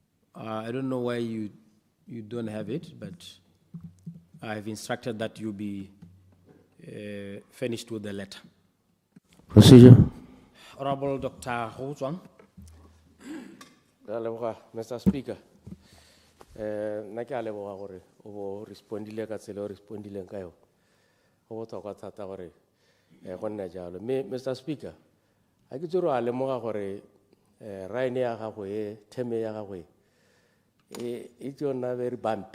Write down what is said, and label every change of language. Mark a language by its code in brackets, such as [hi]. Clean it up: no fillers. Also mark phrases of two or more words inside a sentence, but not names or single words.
[en] I don't know why you You don't have it, but I have instructed that you be finished with the letter. Procedure. Honorable Dr. 𝗤𝗓𝗓𝗦𝗓. Mr. Speaker, [tn] na ke a leboga gore o bo respondile ka tsela o respondileng ka yone. Go botlhokwa thata gore go nne jalo. [en] Mr. [tn] Speaker, a ke tsoro a lemoga gore raene ya gago e theme ya gago e tsona [en] very bumpy.